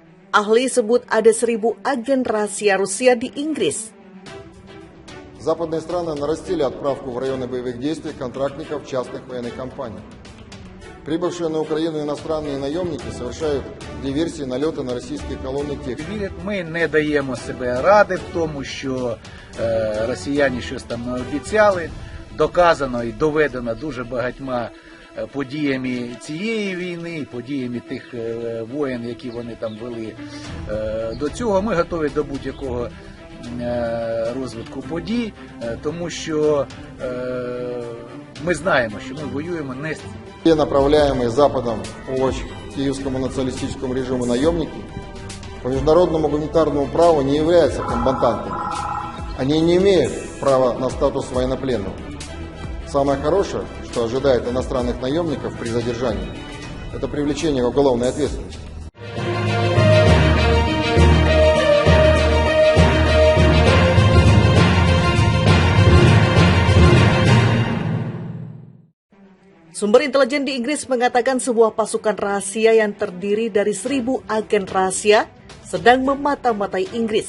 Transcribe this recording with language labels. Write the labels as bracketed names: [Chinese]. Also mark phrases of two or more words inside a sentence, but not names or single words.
[Indonesian] Ahli sebut ada 1.000 agen rahasia Rusia di Inggris. [Russian] Западные страны нарастили отправку в районы боевых действий контрактников частных военных компаний. Прибывшие на Украину иностранные наемники совершают диверсии, налеты на российские колонны техники. [Ukrainian] Ми не даємо себе ради в тому, що росіяни щось там обіцяли. Доказано і доведено дуже багатьма подіями цієї війни, подіями тих воєн, які вони там вели до цього. Ми готові до будь-якого розвитку подій, тому що ми знаємо, що ми воюємо не з [Russian] Все направляемые Западом в помощь киевскому националистическому режиму наемники по международному гуманитарному праву не являются комбатантами. Они не имеют права на статус военнопленного. Самое хорошее, что ожидает иностранных наемников при задержании, это привлечение к уголовной ответственности. [Indonesian] Sumber intelijen di Inggris mengatakan sebuah pasukan rahasia yang terdiri dari 1.000 agen rahasia sedang memata-matai Inggris.